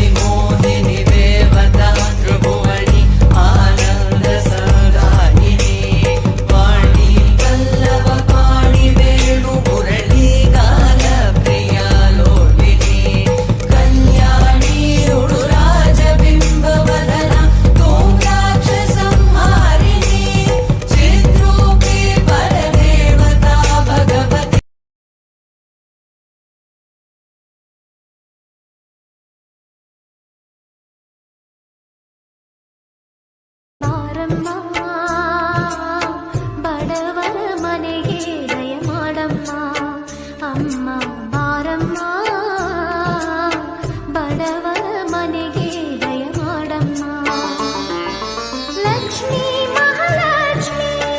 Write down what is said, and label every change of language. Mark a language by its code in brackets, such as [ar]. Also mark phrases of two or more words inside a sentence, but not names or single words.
[sa] मोहिनी देवता त्रिभुवनी आनन्द संदायिनी वाणी वल्लभ पाणि वेणु मुरली गान प्रिया लोलिनी कल्याणी उडुराजबिम्ब वदना तोम्राक्ष संहारिणी चिद्रूपी परदेवता भगवती [kn] ಬಡವರ ಮನೆಗೆ ದಯ ಮಾಡಮ್ಮ ಅಮ್ಮ ಬಾರಮ್ಮ ಬಡವರ ಮನೆಗೆ ದಯ ಮಾಡಮ್ಮ ಲಕ್ಷ್ಮೀ ಮಹಾಲಕ್ಷ್ಮಿ